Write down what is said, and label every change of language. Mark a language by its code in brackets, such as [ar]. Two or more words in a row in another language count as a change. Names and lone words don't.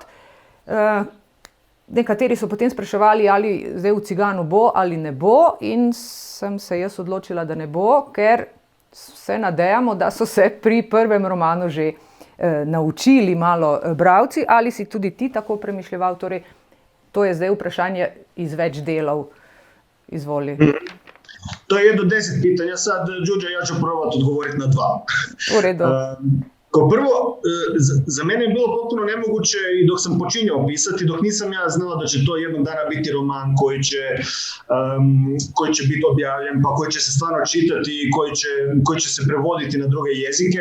[sl] Nekateri so potem spraševali, ali zdaj v Ciganu bo ali ne bo, in sem se jaz odločila, da ne bo, ker se nadejamo, da so se pri prvem romanu že naučili malo bralci. Ali si tudi ti tako premišljeval? Torej, to je zdaj vprašanje iz več delov. Izvoli. [hr] To je 1 do 10 pitanja. Sad, Đuđa, ja ću probati odgovoriti na 2. U redu. Kao prvo, za mene je bilo potpuno nemoguće i dok sam počinjao pisati, dok nisam ja znala da će to jednog dana biti roman koji će biti objavljen, pa koji će se stvarno čitati i koji će se prevoditi na druge jezike.